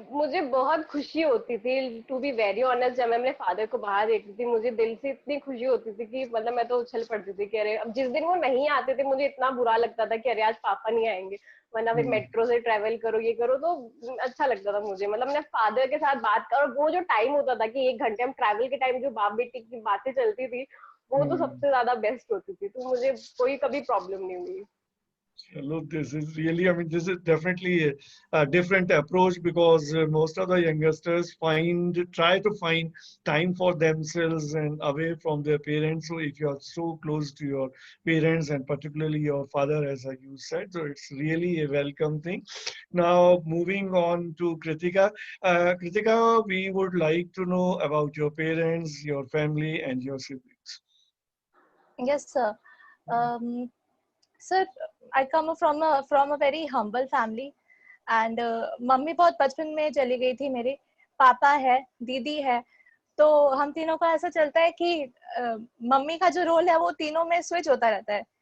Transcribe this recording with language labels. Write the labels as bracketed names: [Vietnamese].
[Hindi] मुझे बहुत खुशी होती थी, [English] To be very honest. [Hindi] जब मैं अपने फादर को बाहर देखती थी मुझे दिल से इतनी खुशी होती थी कि मतलब मैं तो उछल पड़ती थी कि अरे अब जिस दिन वो नहीं आते थे मुझे इतना बुरा लगता था कि अरे आज पापा नहीं आएंगे, वरना फिर मेट्रो से ट्रेवल करो, ये करो, तो अच्छा लगता था मुझे। मतलब अपने फादर के साथ बात करो, वो जो टाइम होता था कि 1 घंटे हम ट्रैवल के टाइम जो बाप बेटी की बातें चलती थी वो तो सबसे ज्यादा बेस्ट होती थी। तो मुझे कोई कभी प्रॉब्लम नहीं हुई। [English] Look, this is really, I mean, this is definitely a different approach because most of the youngsters try to find time for themselves and away from their parents. So if you are so close to your parents and particularly your father, as you said, so it's really a welcome thing. Now, moving on to Kritika. Kritika, we would like to know about your parents, your family, and your siblings. Yes, sir. Sir, I come from a very humble family, and [Hindi] mummy बहुत बचपन में चली गई थी मेरे। पापा है, दीदी है, तो हम तीनों का ऐसा चलता है कि मम्मी का जो रोल है वो तीनों में स्विच होता रहता है।